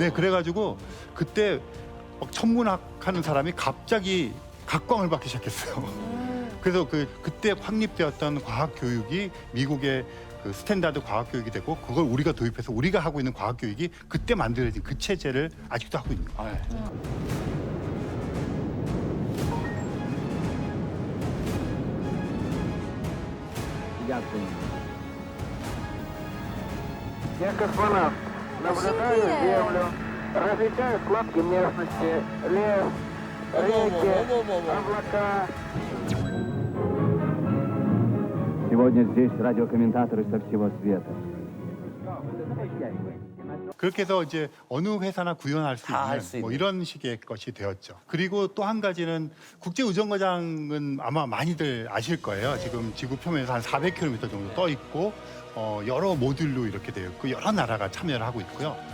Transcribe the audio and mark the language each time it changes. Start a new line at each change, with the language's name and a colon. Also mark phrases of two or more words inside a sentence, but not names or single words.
Korean: 네, 그래가지고 그때 막 천문학 하는 사람이 갑자기 각광을 받기 시작했어요. 그래서 그때 확립되었던 과학 교육이 미국의 그 스탠다드 과학 교육이 되고 그걸 우리가 도입해서 우리가 하고 있는 과학 교육이 그때 만들어진 그 체제를 아직도 하고 있는 거예요.
Russian: Я космонавт. Наблюдаю Землю. Различаю складки местности. Лес, реки, облака. Сегодня здесь радиокомментаторы со всего света.
Korean: 그렇게 해서 이제 어느 회사나 구현할 수 다 할 있는 수 뭐 있는. 이런 식의 것이 되었죠. 그리고 또 한 가지는 국제우정거장은 아마 많이들 아실 거예요. 지금 지구 표면에서 한 400km 정도 떠 있고 여러 모듈로 이렇게 되어 있고 여러 나라가 참여를 하고 있고요.